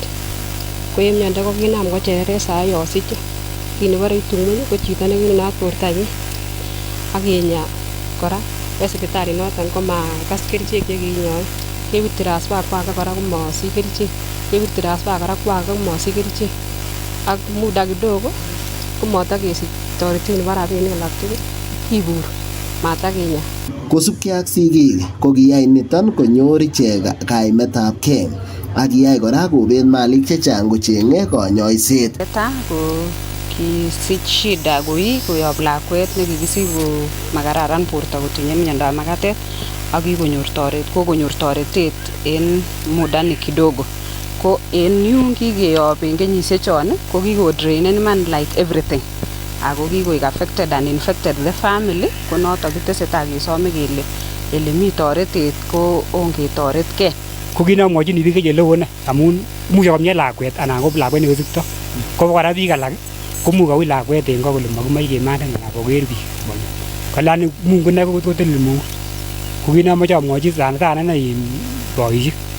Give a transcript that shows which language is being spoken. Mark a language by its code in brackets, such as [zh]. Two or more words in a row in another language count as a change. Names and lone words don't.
[kln] Ko en miondo ko kinam ko chereret sai asiche. Kit nebore itung'weny ko chito nekinat bortanyin ak kinyaa kora en sipitali noton ko makas kerichek chekinyoe. Kebut transfer ko age kora komosich kerichek. Kebut transfer kora ko age komosich kerichek. Ak [sw] muda kidogo [kln] komotokesich toretet nebo rabinik alak tugul. Kibur matakinya. Kosubkei ak sigik ko kiyai niton konyor ichek kaimetabkei ak kiyai kora kobet malik chechang kocheng'e konyoiset. Teta ko kisich shida koyob lakwet nekikisich ko makararan borto kotinye miondab makatet ak kokonyor toretet en muda ni kidogo. Ko en yun kikeyob en kenyisiek chon ko kikodrainen iman [en] like everything. [kln] Ako kikoik [en] affected and infected the family [kln] ko noton kitesetai kesome kele mi toretet ko ongetoretkei. Ko kinomwochin biik eleo ine amun imuche komie lakwet anan ko lakwet nekosikto. Ko kora biik alak komuch kowich lakwet en ko kole makimoche kematen anan koker biik. Kolani Mungu ine koteleli Mungu. Ko kinomoche amwochi sana ine boisiek.